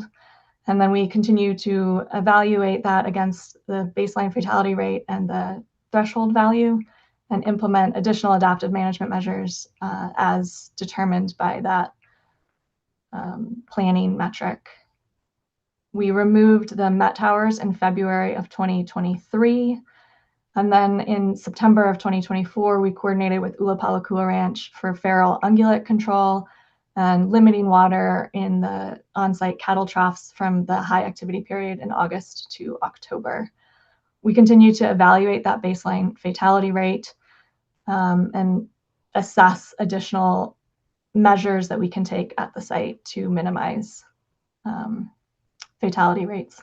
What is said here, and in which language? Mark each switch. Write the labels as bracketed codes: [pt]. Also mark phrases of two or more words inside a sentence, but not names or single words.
[en] And then we continue to evaluate that against the baseline fatality rate and the threshold value and implement additional adaptive management measures as determined by that planning metric. We removed the Met towers in February of 2023. And then in September of 2024, we coordinated with ʻōpeʻapeʻa Ranch for feral ungulate control and limiting water in the on-site cattle troughs from the high activity period in August to October. We continue to evaluate that baseline fatality rate and assess additional measures that we can take at the site to minimize fatality rates.